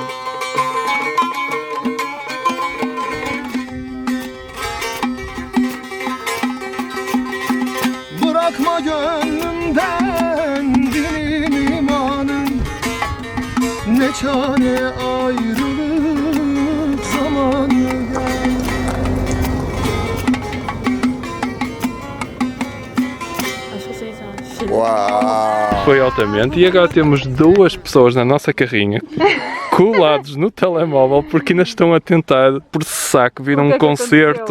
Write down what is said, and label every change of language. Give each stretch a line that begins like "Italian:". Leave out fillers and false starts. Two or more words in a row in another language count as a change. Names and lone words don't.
Turkish: Bırakma gönlümden dilim imanım. Ne çare ayrılık zamanı gel.
Portuguese: Foi altamente. E agora temos duas pessoas na nossa carrinha colados no telemóvel porque ainda estão a tentar processar que viram um concerto.